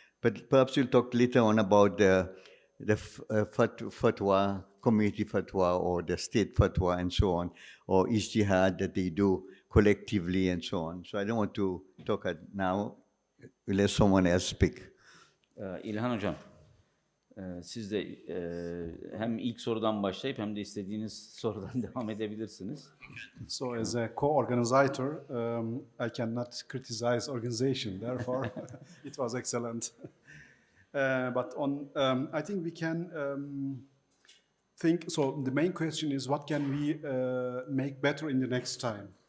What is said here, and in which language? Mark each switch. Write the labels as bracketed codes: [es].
[en] But perhaps you'll talk later on about the fatwa, community fatwa, or the state fatwa, and so on, or ijtihad that they do collectively, and so on. So I don't want to talk now. We'll let someone else speak. [tr] İlhan Hocam, siz de hem ilk sorudan başlayıp hem de istediğiniz sorudan devam edebilirsiniz. [en] So as a co-organizer, I cannot criticize organization, therefore it was excellent. But I think we can think, so the main question is what can we make better in the next time?